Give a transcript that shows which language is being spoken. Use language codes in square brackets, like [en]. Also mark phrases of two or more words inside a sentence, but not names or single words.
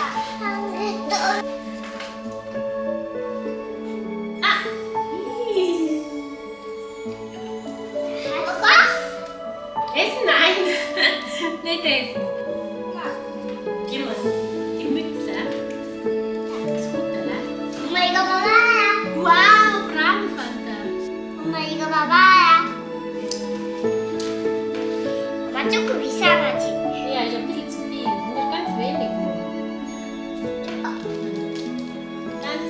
[de] Ah! Essen? Nein! Nicht essen. Gib mal die Mütze. Das Hutele. [ko] 엄마 이거 봐봐요. [de] Wow, bravo Fanta. [ko] 엄마 이거 봐봐요. 엄마 조금 이상하지? [de] Ja, ist ein bisschen zu viel. Nur ganz wenig.